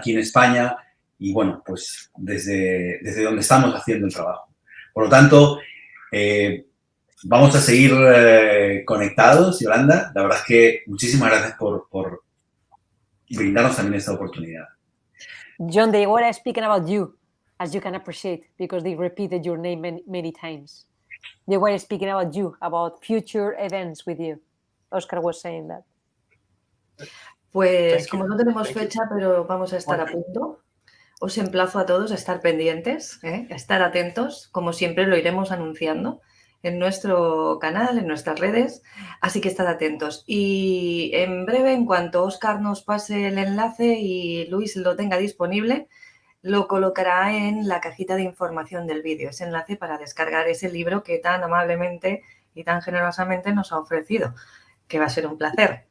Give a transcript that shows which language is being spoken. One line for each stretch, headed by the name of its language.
Spanish: Aquí en España y, bueno, pues desde donde estamos haciendo el trabajo. Por lo tanto, vamos a seguir conectados, Yolanda. La verdad es que muchísimas gracias por brindarnos también esta oportunidad.
English: John, they were speaking about you, as you can appreciate, because they repeated your name many times. They were speaking about you, about future events with you. Óscar was saying that.
Spanish: Pues como no tenemos fecha, pero vamos a estar a punto, os emplazo a todos a estar pendientes, a estar atentos. Como siempre lo iremos anunciando en nuestro canal, en nuestras redes, así que estad atentos. Y en breve, en cuanto Óscar nos pase el enlace y Luis lo tenga disponible, lo colocará en la cajita de información del vídeo, ese enlace para descargar ese libro que tan amablemente y tan generosamente nos ha ofrecido, que va a ser un placer.